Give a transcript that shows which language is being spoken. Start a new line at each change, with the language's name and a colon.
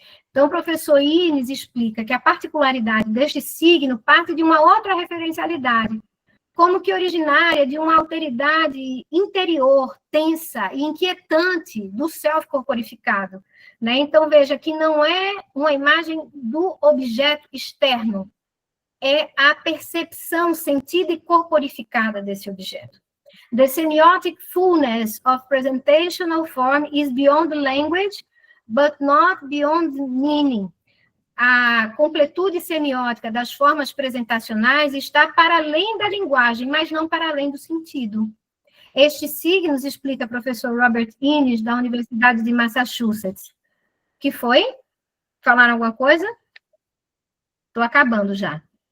Portuguese: Então, o professor Ines explica que a particularidade deste signo parte de uma outra referencialidade, como que originária de uma alteridade interior, tensa e inquietante do self corporificado. Né? Então, veja que não é uma imagem do objeto externo, é a percepção sentida e corporificada desse objeto.
English: The semiotic fullness of presentational form is beyond language, but not beyond meaning.
Portuguese: A completude semiótica das formas presentacionais está para além da linguagem, mas não para além do sentido. Estes signos, explica o professor Robert Innes, da Universidade de Massachusetts. Que foi? Falaram alguma coisa? Estou acabando já.